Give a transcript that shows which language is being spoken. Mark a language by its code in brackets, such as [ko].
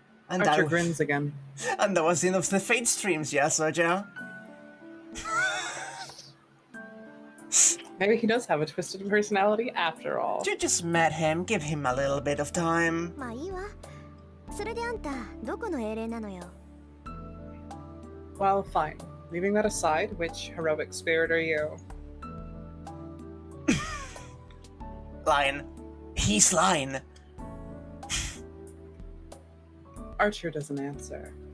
[en] And Archer that, grins again. and that was the end of the Fate streams, yeah, Soja? Maybe he does have a twisted personality after all. You just met him, give him a little bit of time. [ja] まあいいわ。それであんたどこの英霊なのよ。 [en] Well, fine. Leaving that aside, which heroic spirit are you? Lying. He's lying. Archer doesn't answer.